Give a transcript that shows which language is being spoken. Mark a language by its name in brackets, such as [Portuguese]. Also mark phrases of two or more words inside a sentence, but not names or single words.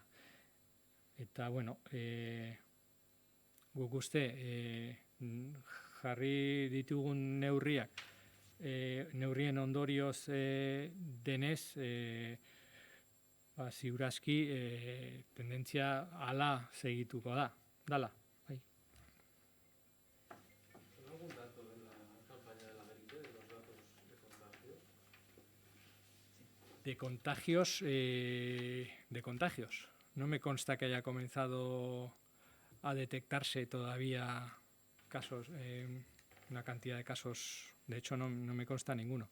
[Basque] Eta, bueno, guk uste jarri ditugun neurrien ondorioz denez, ziurazki tendentzia hala segituko dala. [Spanish] ¿Algún dato de la campaña de la gripe, de los datos de contagios? De contagios. No me consta que haya comenzado a detectarse todavía casos, una cantidad de casos, de hecho no me consta ninguno.